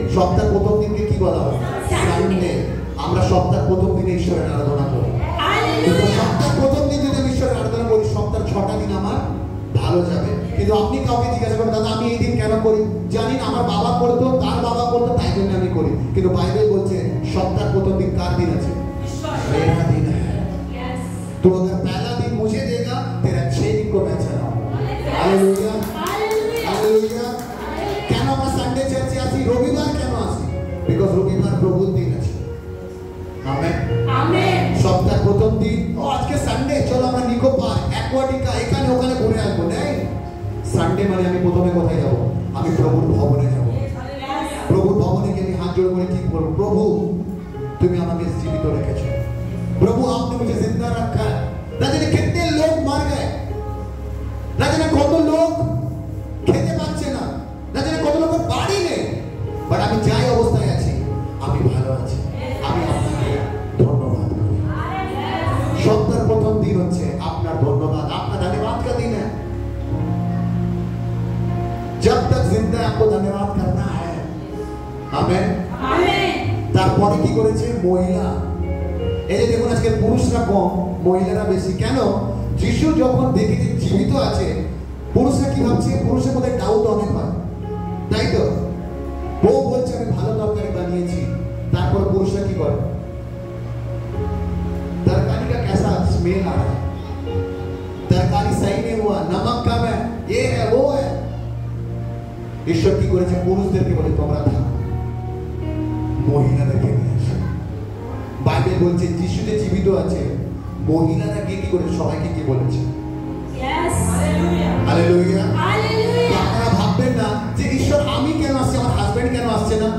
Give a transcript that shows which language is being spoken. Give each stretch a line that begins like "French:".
Bangla: সপ্তাহের প্রথম দিনকে কি বলা হয়? সানডে। আমরা সপ্তাহের প্রথম দিনে ঈশ্বরের আরাধনা করি। কিন্তু সপ্তাহের প্রথম দিন যদি আমি ঈশ্বরের আরাধনা করি, সপ্তাহের 6টা দিন আমার ভালো যাবে। কিন্তু আপনি কাউকে জিজ্ঞাসা করেন, দাদা আমি এই দিন কেন করি? জানি না, আমার বাবা করতো, তার বাবা করতো, তাই জন্য আমি করি। কিন্তু বাইবেল বলছে সপ্তাহের প্রথম দিন কার দিন আছে?
Hindi: मेरा दिन है। तो अगर पहला दिन मुझे देगा, तेरा 6 दिन को मैं चलाऊंगा।
Bangla: Hallelujah, hallelujah. কেন আমরা সানডে চার্চে আসি? রবিবার কেন আসি? বিকজ রবিবার প্রভুর দিন আছে। Amen, amen. সপ্তাহের প্রথম দিন, ও আজকে সানডে, চলো আমরা নিকো পার্ক, অ্যাকোয়াটিকা, এখানে ওখানে ঘুরে আসবো। নেই, সানডে মানে আমি প্রথমে কোথায় যাব? আমি প্রভুর ভবনে যাব। প্রভুর ভবনে গিয়ে আমি হাত জোড় করে কি বলবো? প্রভু তুমি আমাকে জীবিত রেখেছো।
Hindi: प्रभु आपने मुझे जिंदा रखा है। ना जाने कितने लोग मर गए, ना जाने कत लोग
Bangla: খেতে পাচ্ছে না, না জানি কত লোকের বাড়ি নেই, বাট আমি যাই অবস্থায় আছি, আমি ভালো আছি। আমি আপনাকে ধন্যবাদ করি। সপ্তাহের প্রথম দিন হচ্ছে আপনার ধন্যবাদ, আপনার
Hindi: धन्यवाद का दिन है। जब तक जिंदा है आपको धन्यवाद करना है।
Bangla: आमेन, आमेन। তারপরে কি করেছে? মহিলা। এই যে দেখুন আজকে পুরুষরা কম, মহিলারা বেশি। কেন? যিশু যখন দেখেছে জীবিত আছে, পুরুষরা কি ভাবছে? পুরুষের মধ্যে ডাউট অনেক হয়, তাই তো? বউ বলছে আমি ভালো তরকারি বানিয়েছি, তারপর পুরুষরা কি করে?
Hindi: तरकारी का कैसा स्मेल आ रहा है, तरकारी सही नहीं हुआ, नमक कम है, ये है वो है।
Bangla: ঈশ্বর কি করেছে? পুরুষদেরকে বলে তোমরা থাকো, মহিলাদেরকে নিয়ে আসো। বাইবেল বলছে যিশু যে জীবিত আছে, মহিলারা গিয়ে কি করেছে? সবাইকে কি বলেছে? Hallelujah, hallelujah. আপনারা ভাববেন না যে ঈশ্বর আমি কেন আসছি, আমার হাজবেন্ড কেন আসছে না?